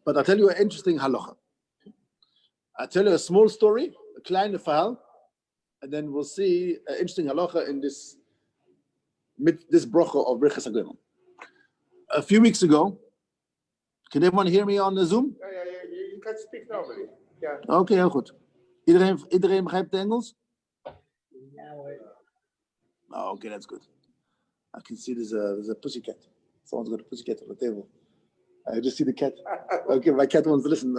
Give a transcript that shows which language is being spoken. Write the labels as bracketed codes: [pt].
[en] But I'll tell you an interesting halacha. I'll tell you a small story, a [nl] kleine verhaal, [en] and then we'll see an interesting halacha in this bracha of Brichas HaGoimel. A few weeks ago, can everyone hear me on the Zoom? Yeah, you can speak normally. Yeah. [nl] Okay, heel goed. Iedereen begrijpt Engels? [en] Oh, okay, that's good. I can see there's a pussycat. Someone's got a pussycat on the table. I just see the cat. Okay, my cat wants to listen.